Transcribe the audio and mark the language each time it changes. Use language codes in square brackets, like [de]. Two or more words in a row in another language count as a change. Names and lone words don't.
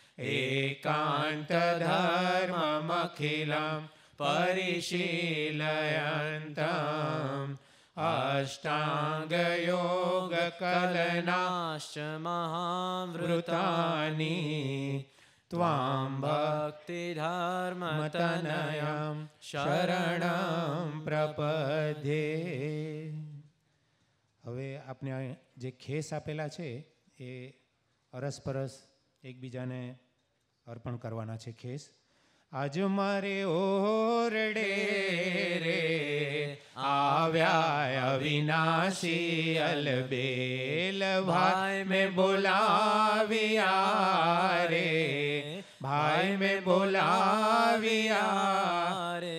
[sa] एकान्तधर्ममखिलं परिशीलयन्तम् अष्टाङ्गयोगकलनाश्च महावृतानि त्वां भक्तिधर्मतनयं शरणं प्रपद्ये. [gu] હવે આપણે જે ખેસ આપેલા છે એ અરસપરસ એકબીજાને અર્પણ કરવાના છે ખેસ. આજ મારે ઓરડે રે આવ્યા અવિનાશી અલબેલ ભાઈ મેં બોલાવ્યા રે, ભાઈ મેં બોલાવ્યા રે.